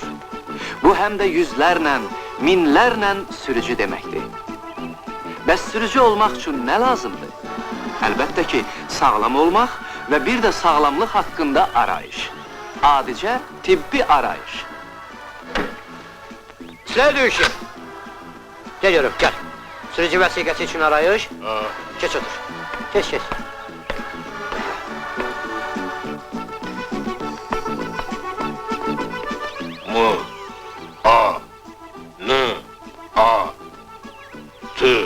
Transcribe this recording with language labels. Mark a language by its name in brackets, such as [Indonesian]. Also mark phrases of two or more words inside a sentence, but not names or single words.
[Azerbaijani] Bu həm də yüzlərlə, minlərlə sürücü deməkdir. Bəs sürücü olmaq üçün nə lazımdır? Əlbəttə ki, sağlam olmaq və bir də sağlamlıq haqqında arayış. Adicə tibbi arayış. [Russian] Следующий. [Turkish] Geliyorum, gel. [Azerbaijani] Sürücü vəsiqəsi için arayış. [Turkish] Geç otur. Geç, geç. [Azerbaijani] M, A, N, A, T.